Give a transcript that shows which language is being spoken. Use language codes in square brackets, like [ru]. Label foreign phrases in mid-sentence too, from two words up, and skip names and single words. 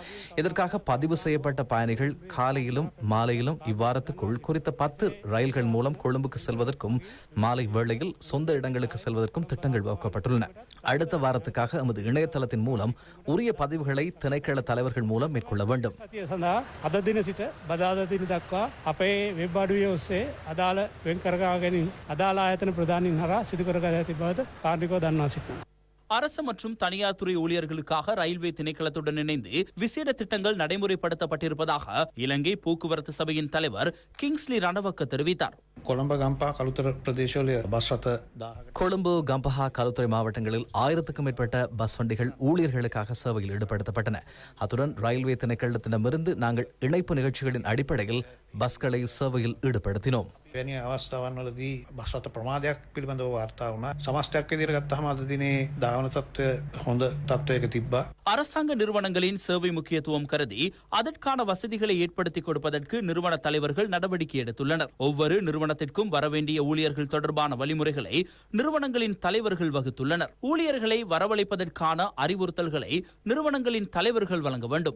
[ta] இதற்காக பதிவு செய்யப்பட்ட பயணிகள் காலையிலும் மாலையிலும் இவ்வாரத்துக்குள் குறித்த 10 ரயில்கள் மூலம் கொழும்புக்கு செல்வதற்கும் மாலை வேளையில் சொந்த இடங்களுக்கு செல்வதற்கும் திட்டங்கள் வகுக்கப்பட்டுள்ளன. அடுத்த வாரத்துக்காக எமது இணையதளத்தின் மூலம் உரிய பதிவுகளை திணைக்கள தலைவர்கள் மூலம் மேற்கொள்ள வேண்டும். [si] අද දින සිට බදාදා දින දක්වා අපේ වෙබ් අඩවිය ඔස්සේ අදාළ වෙන් කරගා ගැනීම අදාළ ආයතන ප්‍රධානීන් හරහා සිදු කරගත ඇති බවද කාර්මිකව දන්වා සිටිනවා. [ta] அரசு மற்றும் தனியார் துறை ஊழியர்களுக்காக ரயில்வே திணைக்களத்துடன் இணைந்து விசேட திட்டங்கள் நடைமுறைப்படுத்தப்பட்டிருப்பதாக இலங்கை போக்குவரத்து சபையின் தலைவர் கிங்ஸ்லி ரணவக்க தெரிவித்தார். கொழும்பு கம்பஹா களுத்துறை மாவட்டங்களில் 1000க்கும் மேற்பட்ட பஸ் வண்டிகள் ஊழியர்களுக்காக சேவையில் ஈடுபடுத்தப்பட்டன. அத்துடன் ரயில்வே திணைக்களத்திடமிருந்து நாங்கள் இணைப்பு நிகழ்ச்சிகளின் அடிப்படையில் பஸ்களை சேவையில் ஈடுபடுத்தினோம். [si] වැනි අවස්ථාවන්වලදී බස් රථ ප්‍රමාදයක් පිළිබඳව වාර්තා වුණා. සමස්තයක් විදිහට ගත්තාම අද දිනේ ධාවන තත්ත්වය හොඳ තත්ත්වයක තිබ්බා. [ta] அரசாங்க நிறுவனங்களின் சேவை முக்கியத்துவம் கருதி அதற்கான வசதிகளை ஏற்படுத்திக் கொடுப்பதற்கு நிறுவன தலைவர்கள் நடவடிக்கை எடுத்துள்ளனர். ஒவ்வொரு நிறுவனத்திற்கும் வரவேண்டிய ஊழியர்கள் தொடர்பான வழிமுறைகளை நிறுவனங்களின் தலைவர்கள் வகுத்துள்ளனர். ஊழியர்களை வரவழைப்பதற்கான அறிவுறுத்தல்களை நிறுவனங்களின் தலைவர்கள் வழங்க வேண்டும்.